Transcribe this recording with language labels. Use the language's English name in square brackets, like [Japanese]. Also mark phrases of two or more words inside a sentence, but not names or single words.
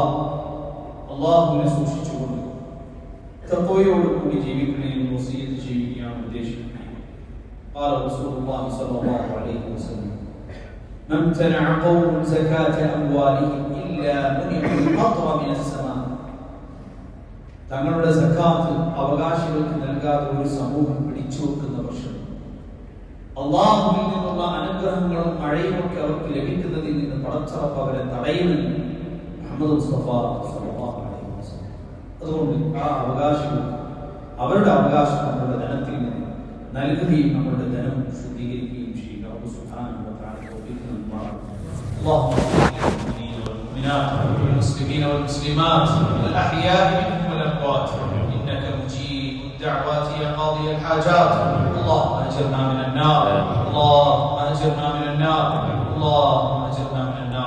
[Arabic] الله نسوشيكم تقويكم بجيبكم وصية جيبكم وديشكم. قال رسول الله صلى الله عليه وسلم: ما امتنع قوم زكاة أموالهم إلا منعوا القطر من السماء. [Malayalam] തങ്ങളുടെ സക്കാത്ത് അവകാശികൾക്ക് നൽകാതെ ഒരു സമൂഹം പിടിച്ചു വെക്കുന്ന പക്ഷം അല്ലാഹുവിൽ നിന്നുള്ള അനുഗ്രഹങ്ങളും മഴയുമൊക്കെ അവർക്ക് ലഭിക്കുന്നതിൽ നിന്ന് പടച്ചറപ്പ് അവരെ തടയുമെന്ന് മുഹമ്മദ് മുസ്തഫ [Arabic] صلى الله عليه وسلم. [Malayalam] അതുകൊണ്ട് ആ അവകാശികൾ അവരുടെ അവകാശം നമ്മുടെ ധനത്തിൽ നിന്ന് നൽകുകയും നമ്മുടെ ധനം ശുദ്ധീകരിക്കുകയും ചെയ്യുക. [Arabic] الله سبحانه و تعالى [Malayalam] തൗഫീഖ് നൽകുമാറാകട്ടെ. [Arabic] اللهم والمؤمنات والمسلمين والمسلمات الأحياء منهم والأموات إنك مجيب الدعوات يا قاضي الحاجات. اللهم أجرنا من النار، اللهم أجرنا من النار، اللهم أجرنا من النار.